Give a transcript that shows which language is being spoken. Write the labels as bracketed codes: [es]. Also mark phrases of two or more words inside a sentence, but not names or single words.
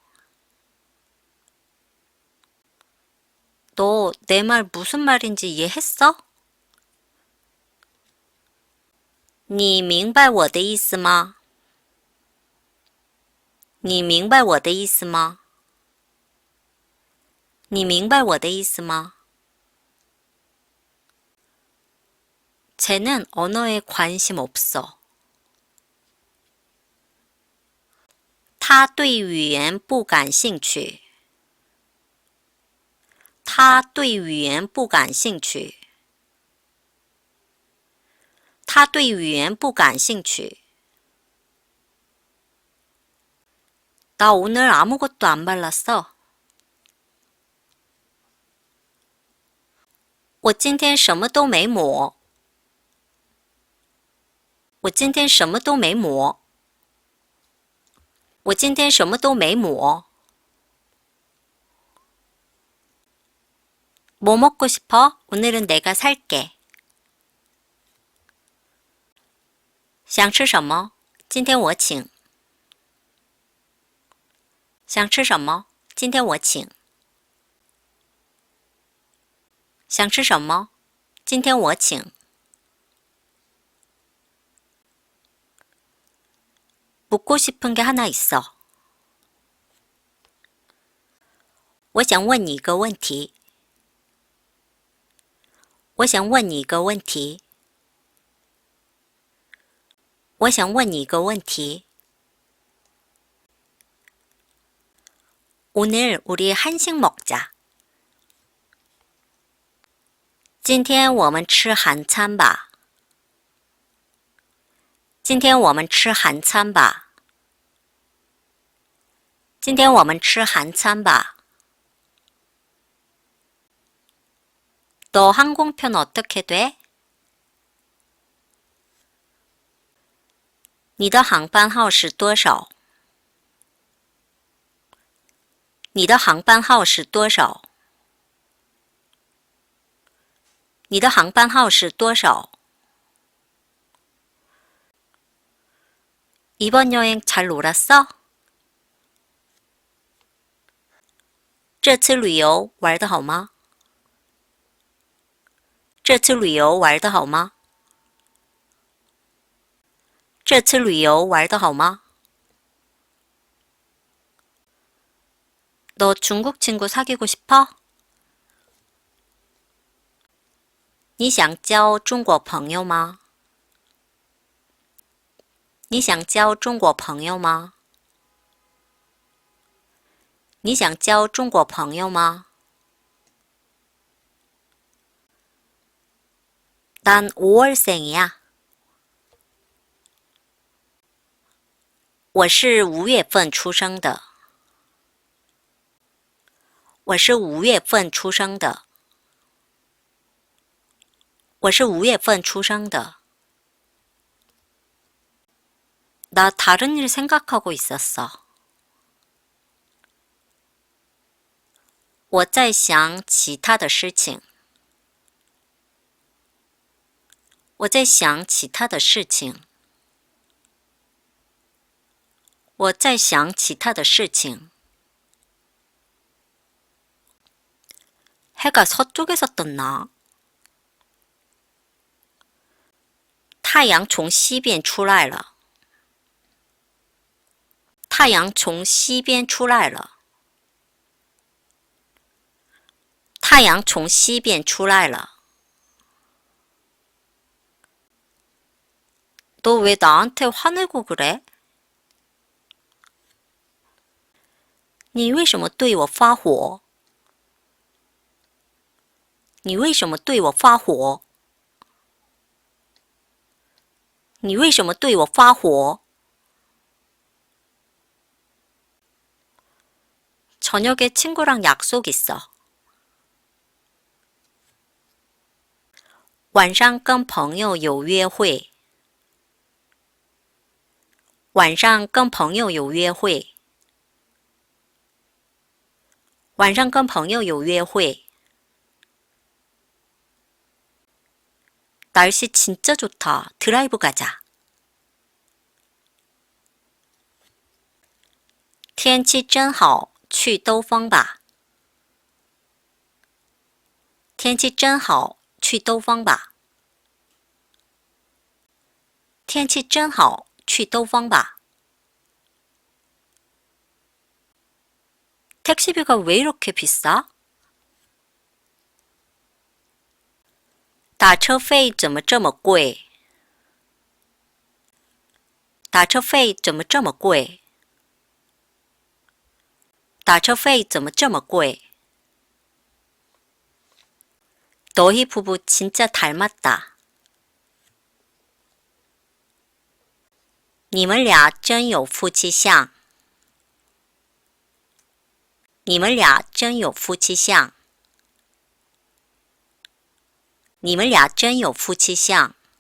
[ko] 너 내 말 무슨 말인지 이해했어? [zh] 你明白我的意思吗? 你明白我的意思吗? 你明白我的意思吗? [ko] 쟤는 언어에 관심 없어. [zh] 他对语言不感兴趣. 他对语言不感兴趣. 他对语言不感兴趣. [ko] 나 오늘 아무것도 안 발랐어. [zh] 我今天什么都没抹. 我今天什么都没抹. 我今天什么都没抹. [ko] 뭐 먹고 싶어? 오늘은 내가 살게. [zh] 想吃什么? 今天我请. 想吃什么? 今天我请. 想吃什么? 今天我请. [ko] 묻고 싶은 게 하나 있어. [zh] 我想问你一个问题. 我想问你一个问题. 我想问你一个问题. [ko] 오늘 우리 한식 먹자. [zh] 今天我们吃韩餐吧. 今天我们吃韩餐吧. 今天我们吃韩餐吧. [ko] 너 항공편 어떻게 돼? [zh] 你的航班号是多少? 你的航班号是多少? 你的航班号是多少? [ko] 이번 여행 잘 놀았어? [zh] 这次旅游玩得好吗? 这次旅游玩得好吗? 这次旅游玩得好吗? [ko] 너 중국 친구 사귀고 싶어? [zh] 你想交中国朋友吗? 你想交中国朋友吗? 你想交中国朋友吗? [ko] 난 5월생이야. [zh] 我是5月份出生的. 我是5月份出生的. 我是5月份出生的. [ko] 나 다른 일 생각하고 있었어. [zh] 我在想其他的事情. 我在想其他的事情. 我在想其他的事情. [ko] 해가 서쪽에서 떴나? [zh] 太阳从西边出来了. 太阳从西边出来了. 太阳从西边出来了. [ko] 너 왜 나한테 화내고 그래? [zh] 你为什么对我发火？你为什么对我发火？你为什么对我发火？ [ko] 저녁에 친구랑 약속 있어. [zh] 晚上跟朋友有约会。晚上跟朋友有约会。晚上跟朋友有约会。 [ko] 날씨 진짜 좋다. 드라이브 가자. [zh] 天气真好，去兜风吧。天气真好，去兜风吧。天气真好，去兜风吧。 [ko] 택시비가 왜 이렇게 비싸? [zh] 打车费怎么这么贵？打车费怎么这么贵？打车费怎么这么贵？ [ko] 너희 부부 진짜 닮았다. [zh] 你们俩真有夫妻相。你们俩真有夫妻相。你们俩真有夫妻相。